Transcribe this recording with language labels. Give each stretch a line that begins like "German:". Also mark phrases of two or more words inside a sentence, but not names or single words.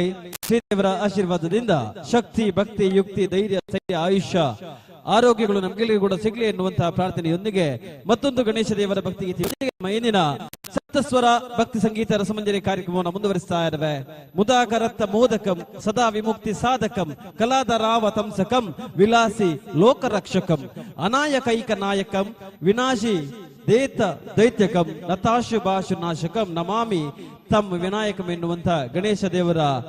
Kannada: ಶ್ರೀದೇವರ ಆಶೀರ್ವಾದದಿಂದ ಶಕ್ತಿ, ಭಕ್ತಿ, ಯುಕ್ತಿ, ಧೈರ್ಯ, ಸ್ಥೈರ್ಯ, ಆಯುಷ್ಯ, ಆರೋಗ್ಯಗಳು ನಮ್ಗೆಲ್ಲರಿಗೂ ಕೂಡ ಸಿಗಲಿ ಎನ್ನುವಂತಹ ಪ್ರಾರ್ಥನೆಯೊಂದಿಗೆ ಮತ್ತೊಂದು ಗಣೇಶ ದೇವರ ಭಕ್ತಿ ಗೀತೆಯೊಂದಿಗೆ ಇಂದಿನ ಸಪ್ತಸ್ವರ ಭಕ್ತಿ ಸಂಗೀತ ರಸಮಂಜರಿ ಕಾರ್ಯಕ್ರಮವನ್ನು ಮುಂದುವರಿಸ್ತಾ ಇದ್ದೇವೆ.
Sanskrit: ಮುದಾಕರತ್ತ ಮೋದಕಂ ಸದಾ ವಿಮುಕ್ತಿ ಸಾಧಕಂ ಕಲಾದರಾವ ತಂಸಕಂ ವಿಲಾಸಿ ಲೋಕರಕ್ಷಕಂ ಅನಾಯಕೈಕ ನಾಯಕಂ ವಿನಾಶಿ ದೇತ ದೈತ್ಯಕಂ ನತಾಶು ಭಾಷು ನಾಶಕಂ ನಮಾಮಿ ತಮ್ಮ ವಿನಾಯಕಂ
Kannada: ಎನ್ನುವಂತ ಗಣೇಶ ದೇವರ